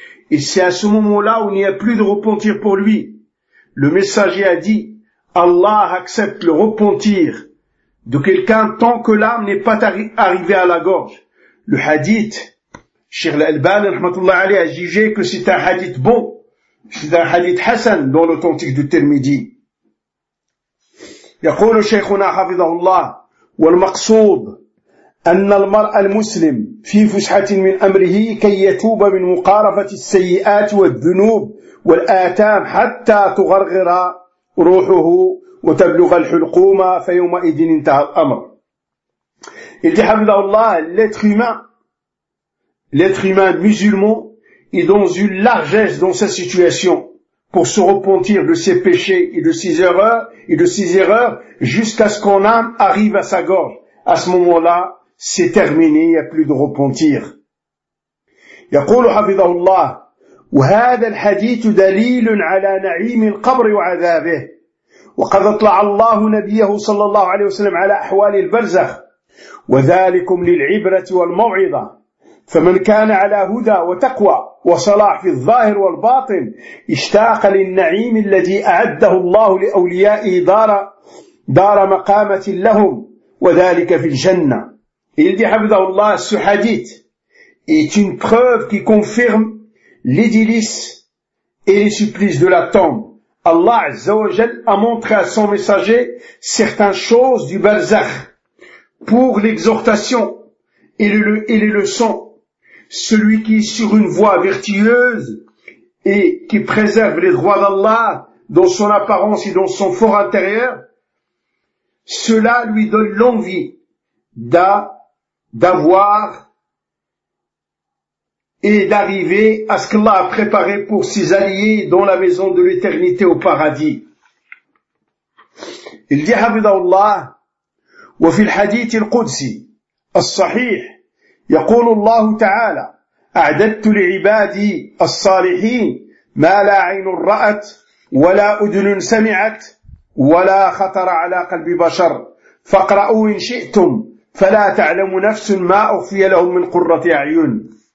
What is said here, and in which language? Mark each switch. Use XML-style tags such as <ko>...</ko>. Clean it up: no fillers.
<fr>Et c'est à ce moment-là où il n'y a plus de repentir pour lui. Le messager a dit, Allah accepte le repentir de quelqu'un tant que l'âme n'est pas arrivée à la gorge. Le hadith, Cheikh Al-Albani rahmatullah alayhi, a jugé que c'est un hadith bon, c'est un hadith hasan dans l'authentique de Tirmidhi.</fr> <ar>يقول شيخنا حفظه الله والمقصود أن المرأة المسلم في فسحة من أمره كي يتوب من مقارفة السيئات والذنوب والآتام حتى تغرغر روحه وتبلغ الحلقومة فيومئذ انتهى الأمر.</ar> <fr>Il dit</fr> <ar>حفظه الله</ar> <fr>l'être humain musulman est dans une largesse dans sa situation pour se repentir de ses péchés et de ses erreurs jusqu'à ce qu'on âme arrive à sa gorge. À ce moment-là, c'est terminé, il n'y a plus de repentir.</fr> <ar>يقول حفظه الله وهذا الحديث دليل على نعيم القبر وعذابه وقد اطلع الله نبيه صلى الله عليه وسلم على أحوال البرزخ وذلكم للعبرة والموعظة فمن كان على هدى وتقوى وصلاح في الظاهر والباطن اشتاق للنعيم الذي أعده الله لأوليائه دار مقامة لهم وذلك في الجنة.</ar> <fr>Il dit</fr> <ar>حفظه الله</ar> <fr>ce hadith est une preuve qui confirme les délices et les supplices de la tombe. Allah Azza wa Jal a montré à son messager certaines choses du barzakh pour l'exhortation et les leçons. Celui qui est sur une voie vertueuse et qui préserve les droits d'Allah dans son apparence et dans son fort intérieur, cela lui donne l'envie d'avoir et d'arriver à ce qu'Allah a préparé pour ses alliés dans la maison de l'éternité au paradis. Il dit</fr> <ar>Habidallah, wa fil hadith al-Qudsi, al-Sahih, yaqulu Allah ta'ala, أعددت لعبادي الصالحين ما لا عين رأت ولا أذن سمعت ولا خطر على قلب بشر فاقرأوا إن شئتم فلا تعلم نفس ما أخفي لهم من قرة أعين.</ar>